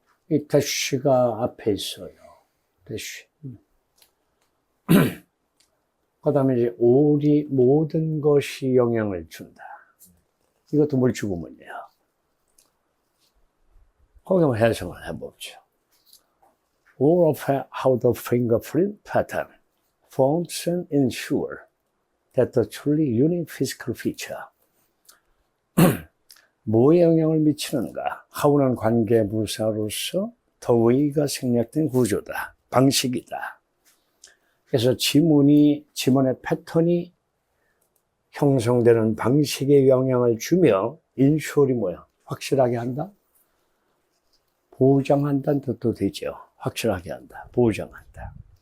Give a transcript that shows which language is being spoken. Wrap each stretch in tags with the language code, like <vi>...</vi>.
<ko>이 대쉬가 앞에 있어요. 대쉬. 그 다음에 이제 올이 모든 것이 영향을 준다. 이것도 물주구문이에요. 거기 한번 해석을 해보죠.</ko> <en>All of how the fingerprint pattern forms and ensure that the truly unique physical feature</en> <ko>뭐에 영향을 미치는가? how는 관계부사로서 the way가 생략된 구조다. 방식이다. 그래서 지문의 패턴이 형성되는 방식에 영향을 주며 인슈얼이 뭐야? 확실하게 한다? 보장한다는 뜻도 되죠. 확실하게 한다. 보장한다.</ko>